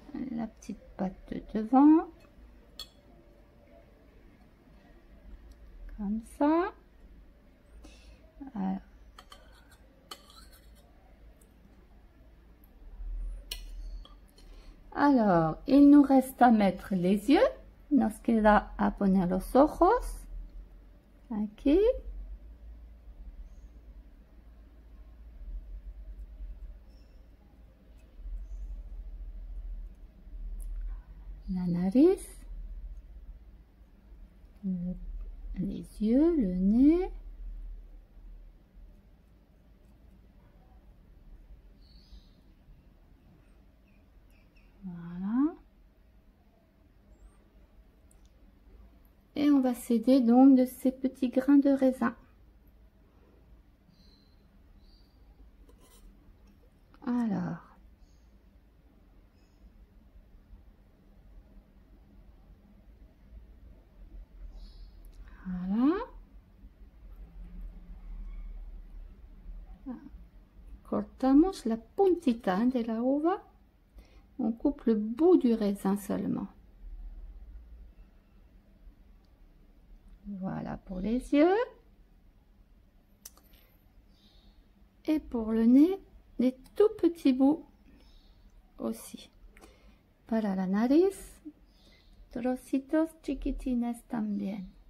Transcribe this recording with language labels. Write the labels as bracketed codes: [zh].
[fr] La petite patte de devant, comme ça. Alors, il nous reste à mettre les yeux. [es] Nos queda a poner los ojos. Aquí. La nariz, [fr] les yeux, le nez. Voilà. Et on va s'aider donc de ces petits grains de raisin. Alors. Voilà. [es] Cortamos la puntita de la uva. [fr] On coupe le bout du raisin seulement. Voilà pour les yeux. Et pour le nez, des tout petits bouts aussi. [es] Para la nariz, trocitos chiquitines también.